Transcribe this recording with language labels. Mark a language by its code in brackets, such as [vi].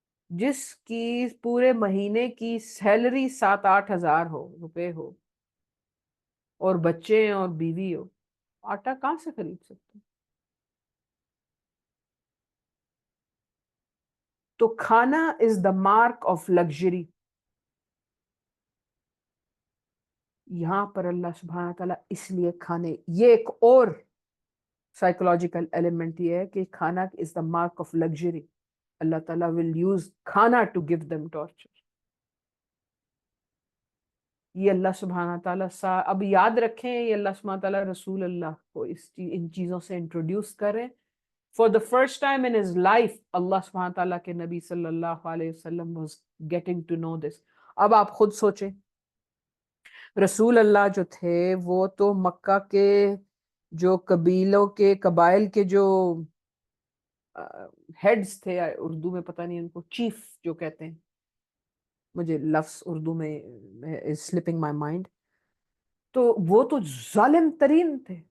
[ur] جس کی پورے مہینے کی سیلری 7-8 ہزار روپے ہو, اور بچے اور بیوی ہو, آٹا کہاں سے خرید سکتے؟ تو کھانا [en] Is the mark of luxury. [ur] یہاں پر اللہ سبحانہ تعالیٰ اس لیے کھانے, یہ ایک اور سائیکولوجیکل ایلیمنٹ یہ ہے کہ کھانا [en] Is the mark of luxury. Allah تعالیٰ will use khana to give them torture. [ur] یہ اللہ سبحانہ تعالیٰ اب یاد رکھیں, یہ اللہ سبحانہ تعالیٰ رسول اللہ کو ان چیزوں سے انٹروڈیوس کریں. [en] For the first time in his life, Allah سبحانہ تعالیٰ کے نبی صلی اللہ علیہ وسلم was getting to know this. [ur] اب آپ خود سوچیں, رسول اللہ جو تھے وہ تو مکہ کے جو قبائل کے جو ہیڈز تھے, اردو میں پتہ نہیں ان کو چیف جو کہتے ہیں, مجھے لفظ اردو میں [en] is slipping my mind, [ur] تو وہ تو ظالم ترین تھے.